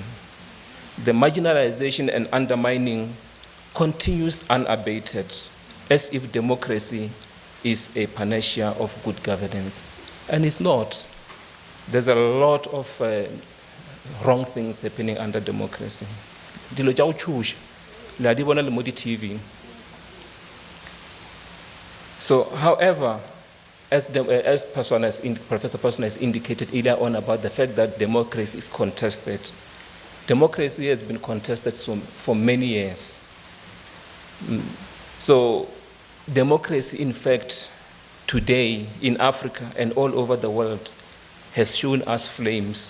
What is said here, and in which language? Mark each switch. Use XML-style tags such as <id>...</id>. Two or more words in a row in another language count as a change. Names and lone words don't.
<en>The marginalization and undermining continues unabated, as if democracy is a panacea of good governance. And it's not. There's a lot of wrong things happening under democracy.</en> <nso>Dilo tša go tšhoša, le a di bona le mo di-TV.</nso> <en>So, however, as Professor Persson has indicated earlier on about the fact that democracy is contested, democracy has been contested for many years. So, democracy, in fact, today in Africa and all over the world has shown us flames.</en>